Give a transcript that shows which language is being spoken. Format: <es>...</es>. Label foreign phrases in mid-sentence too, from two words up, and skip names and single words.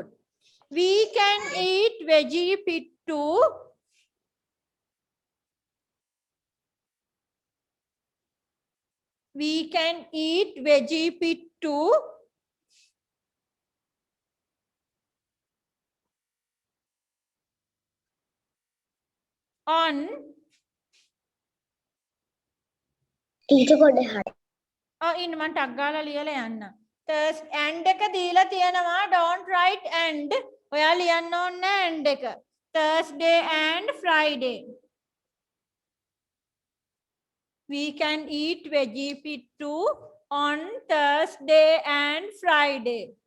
<en>We can eat veggie pittu we can eat veggie pittu on</en> <si>Teacher පොඩ්ඩ හරි. ඉන්න මම ටක් ගාලා ලියලා යන්න. Thursday and එක දීලා තියෙනවා.</si> <en>Don't write and.</en> <si>ඔයා ලියන්න ඕනේ and එක.</si> <en>Thursday and Friday. We can eat veggie pittu on Thursday and Friday.</en>